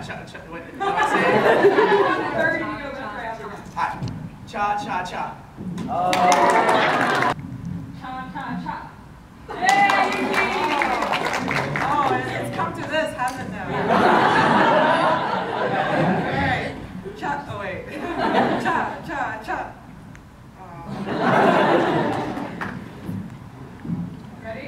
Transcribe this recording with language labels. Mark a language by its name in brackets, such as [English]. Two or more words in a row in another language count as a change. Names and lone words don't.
[English] Cha, cha, what do I say? Cha, cha, cha. Cha, cha, cha. Oh, it's come to this, hasn't it now? Alright. Cha, oh wait. Cha, cha, cha. Ready?